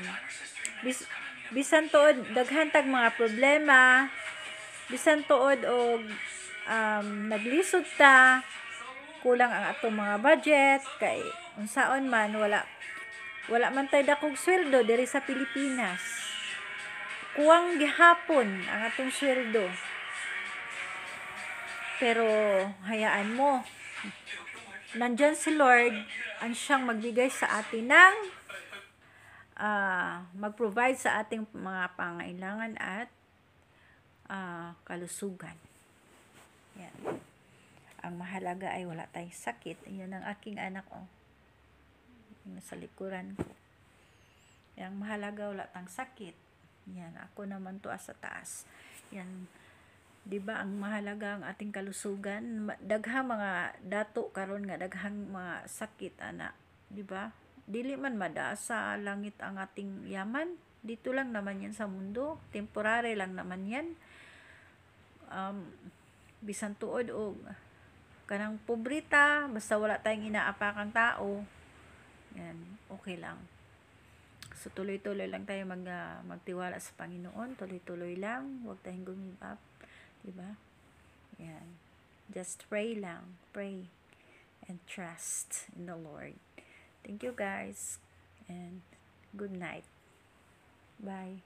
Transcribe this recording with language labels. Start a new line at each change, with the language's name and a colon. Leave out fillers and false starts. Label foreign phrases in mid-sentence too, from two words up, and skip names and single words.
Cebuano: Bisan tuod daghan tag mga problema, bisan tuod og naglisod ta, kulang ang atong mga budget kay unsaon man wala man tay dakog sweldo diri sa Pilipinas. Kuwang gihapon ang atong sweldo.
Filipino: Pero hayaan mo, nandyan si Lord ang siyang magbigay sa atin ng mag-provide sa ating mga pangailangan at kalusugan. Yan. Ang mahalaga ay wala tayong sakit. Yan ang aking anak, sa likuran ko.
Cebuano: Yang mahalaga wala tang sakit.
Filipino: Yan, ako naman to sa taas. Yan, 'di ba ang mahalaga ang ating kalusugan?
Cebuano: Daghang mga dato karon nga daghang mga sakit ana, 'di ba? Dili man mada sa langit
Filipino: ang ating yaman. Dito lang naman yan sa mundo. Temporary lang naman yan.
Cebuano: Bisan tuod og kanang pobrita,
Filipino: basta wala tayong inaapakang tao, yan, okay lang. So, tuloy-tuloy lang tayo magtiwala sa Panginoon. Tuloy-tuloy lang. Huwag tayong
English: give up.
Filipino: Diba? Yan.
English: Just pray lang. Pray. And trust in the Lord. Thank you guys. And good night. Bye.